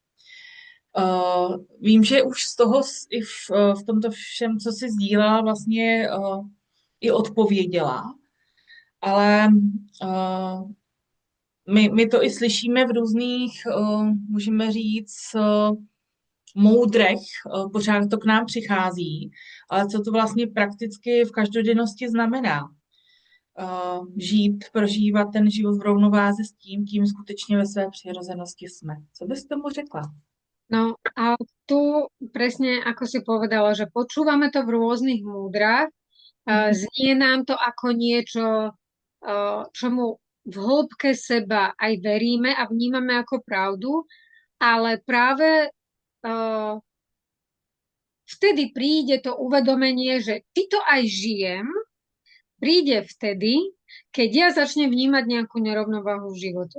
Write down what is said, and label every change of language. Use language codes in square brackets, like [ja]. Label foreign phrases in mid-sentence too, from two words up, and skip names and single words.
[cs] Vím, že už z toho i v tomto všem, co si sdílela, vlastně i odpověděla, ale my to i slyšíme v různých, můžeme říct, moudrech, pořád to k nám přichází, ale co to vlastně prakticky v každodennosti znamená? Žít, prožívat ten život v rovnováze s tím, kým skutečně ve své přirozenosti jsme. Co bys tomu řekla? [sk] No a tu presne, ako si povedala, že počúvame to v rôznych múdrach, znie nám to ako niečo, čomu v hĺbke seba aj veríme a vnímame ako pravdu, ale práve vtedy príde to uvedomenie, že či to aj žijem, príde vtedy, keď ja začnem vnímať nejakú nerovnováhu v živote.